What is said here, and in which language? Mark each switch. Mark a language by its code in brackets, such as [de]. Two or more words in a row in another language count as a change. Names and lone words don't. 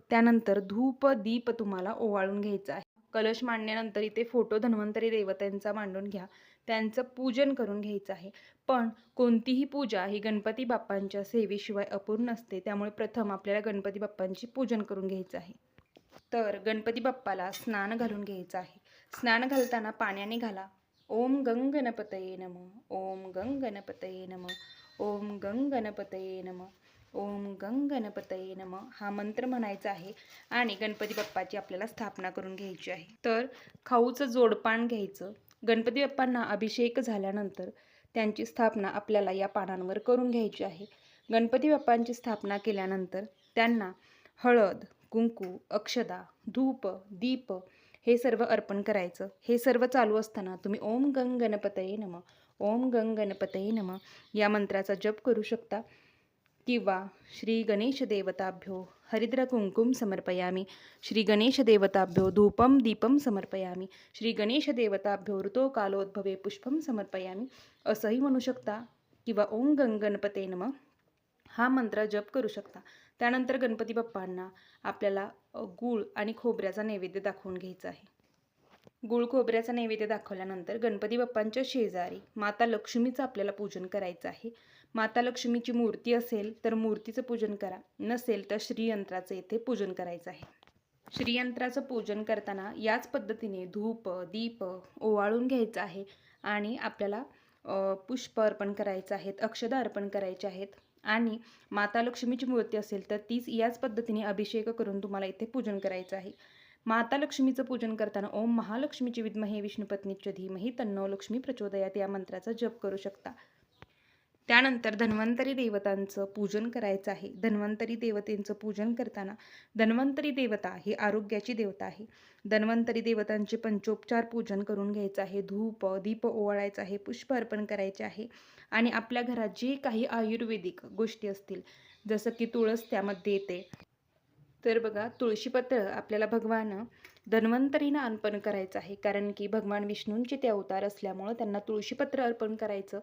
[mr] त्यानंतर धूप दीप तुम्हाला ओवाळून घ्यायचं आहे. कलश मांडण्यानंतर इथे फोटो धन्वंतरी देवतांचा मांडून घ्या. त्यांचं पूजन करून घ्यायचं आहे. पण कोणतीही पूजा ही गणपती बाप्पांच्या सेवेशिवाय अपूर्ण असते. त्यामुळे प्रथम आपल्याला गणपती बाप्पांची पूजन करून घ्यायचं आहे. तर गणपती बाप्पाला स्नान घालून घ्यायचं आहे. स्नान घालताना पाण्याने घाला. [sa] ओम गंग गणपतये नमः, ओम गंग गणपतये नमः, ओम गंग गणपतये नमः, ओम गंग गणपतये नमः [mr] हा मंत्र म्हणायचा आहे आणि गणपती बाप्पाची आपल्याला स्थापना करून घ्यायची आहे. तर खाऊचं जोडपान घ्यायचं. गणपती बाप्पांना अभिषेक झाल्यानंतर त्यांची स्थापना आपल्याला या पानांवर करून घ्यायची आहे. गणपती बाप्पांची स्थापना केल्यानंतर त्यांना हळद, कुंकू, अक्षदा, धूप, दीप हे सर्व अर्पण करायचं. हे सर्व चालू असताना तुम्ही [sa] ओम गंग गणपतये नमः, ओम गंग गणपतये नमः [mr] या मंत्राचा जप करू शकता. [sa] किंवा श्री गणेश देवताभ्यो हरिद्र कुंकुम समर्पयामी, श्री गणेश देवताभ्यो धूपम दीपम समर्पयामी, श्री गणेश देवताभ्यो ऋतो कालोद्भवे पुष्पम समर्पयामी [mr] असंही म्हणू शकता. किंवा [sa] ओम गंग गणपते नमः [mr] हा मंत्र जप करू शकता. त्यानंतर गणपती बाप्पांना आपल्याला गूळ आणि खोबऱ्याचा नैवेद्य दाखवून घ्यायचा आहे. गूळ खोबऱ्याचा नैवेद्य दाखवल्यानंतर गणपती बाप्पांच्या शेजारी माता लक्ष्मीचं आपल्याला पूजन करायचं आहे. माता लक्ष्मीची मूर्ती असेल तर मूर्तीचं पूजन करा, नसेल तर श्रीयंत्राचं इथे पूजन करायचं आहे. श्रीयंत्राचं पूजन करताना याच पद्धतीने धूप दीप ओवाळून घ्यायचं आहे आणि आपल्याला पुष्प अर्पण करायचं आहेत, अक्षदा अर्पण करायचे आहेत. आणि माता लक्ष्मीची मूर्ती असेल तर तीच याच पद्धतीने अभिषेक करून तुम्हाला इथे पूजन करायचं आहे. माता लक्ष्मीचं पूजन करताना [sa] ओम महालक्ष्मीची विद्महे विष्णुपत्नीच्या धीमहि तन्नो लक्ष्मी प्रचोदयात [mr] या मंत्राचा जप करू शकता. त्यानंतर धन्वंतरी देवतांचं पूजन करायचं आहे. धन्वंतरी देवतेंचं पूजन करताना धन्वंतरी देवता ही आरोग्याची देवता आहे. धन्वंतरी देवतांचे पंचोपचार पूजन करून घ्यायचं आहे. धूप दीप ओवाळायचं आहे, पुष्प अर्पण करायचे आहे. आणि आपल्या घरात जे काही आयुर्वेदिक गोष्टी असतील, जसं की तुळस त्यामध्ये येते, तर बघा तुळशीपत्र आपल्याला भगवान धन्वंतरीनं अर्पण करायचं आहे, कारण की भगवान विष्णूंचे ते अवतार असल्यामुळं त्यांना तुळशीपत्र अर्पण करायचं.